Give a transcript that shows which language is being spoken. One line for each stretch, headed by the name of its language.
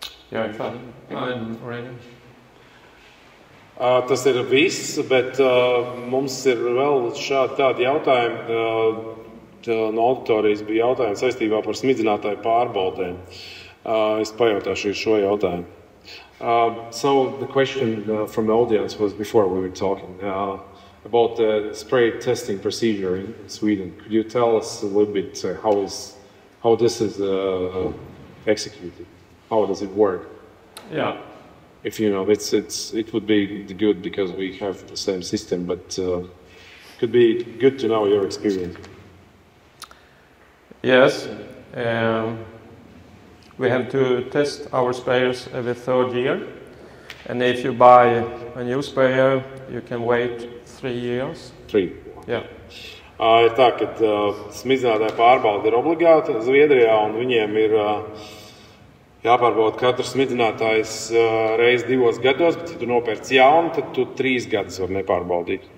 English: Jā, I'm ready.
Latvian: Tas ir viss, bet mums ir vēl tādi jautājumi. No auditorijas bija jautājumi saistībā par smidzinātāju pārbaudēm. Es pajautāšu šo jautājumu.
English: So the question from the audience was before we were talking about the spray testing procedure in Sweden. Could you tell us a little bit how this is executed? How does it work? Yeah. If you know, it would be good because we have the same system, but could be good to know your experience. Yes. We have to test our sprayers every third year. And if you buy a new sprayer, you can wait 3 years. 3. Yeah.
Latvian: Ir tā, ka smidzinātāja pārbaude ir obligāta Zviedrijā, un viņiem ir jāpārbauda katrs smidzinātājs reiz 2 gados, bet ja tu nopērc jaunu, tad tu 3 gadus var nepārbaudīt.